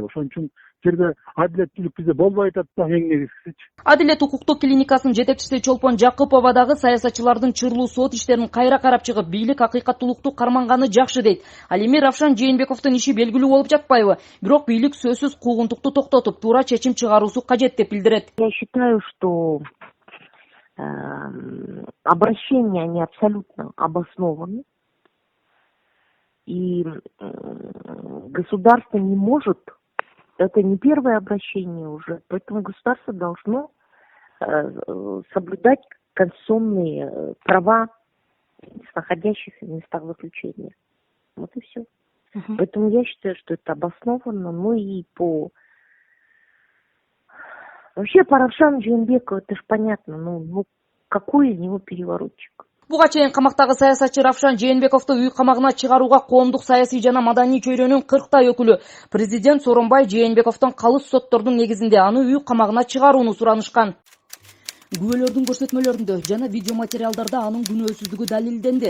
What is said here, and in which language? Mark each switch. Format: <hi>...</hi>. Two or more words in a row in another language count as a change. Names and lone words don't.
<ky>Ошон үчүн жерде адилеттүүлүк бизде болбой атат да, эң негизгисичи. Адилет укуктук клиникасынын жетекчиси Чолпон Жакупова дагы саясатчылардын чырлуу сот иштерин кайра карап чыгып, бийлик акыйкаттуулукту карманганы жакшы дейт. Ал эми Равшан Жээнбековдун иши белгилүү болуп жатпайбы? Бирок бийлик сөзсүз куугунтукту токтотуп, туура чечим чыгаруусу кажет деп билдирет.</ky> <ru>Я считаю, что обращения они абсолютно обоснованы. И государство не может, это не первое обращение уже, поэтому государство должно соблюдать конституционные права находящихся в местах заключения. Вот и все. Поэтому я считаю, что это обоснованно, ну и по Вообще по Равшану Жээнбекову это ж понятно, ну какой из него переворотчик?</ru> <ky>Буга чейин камактагы саясатчы Равшан Жээнбековду үй камагына чыгарууга коомдук саясий жана маданий чөйрөнүн 40 өкүлү президент Сооронбай Жээнбековдон калыс соттордун негизинде аны үй камагына чыгарууну суранышкан. Күбөлөрдүн көрсөтмөлөрүндө жана видео материалдарда анын күнөөсүздүгү далилденди.</ky>